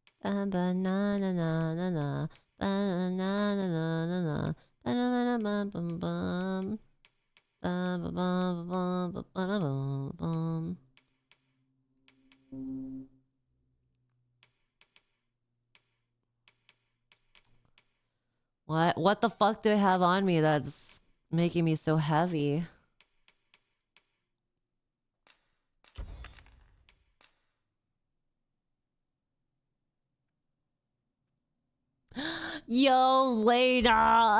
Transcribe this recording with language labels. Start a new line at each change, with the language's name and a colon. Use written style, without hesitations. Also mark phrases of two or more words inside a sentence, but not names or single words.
English: Ba ba na na na na na. Ba na na na na na na. Ba na na na bum bum. Ba ba ba ba ba ba ba bum bum. What the fuck do I have on me that's making me so heavy? Yo, Layna!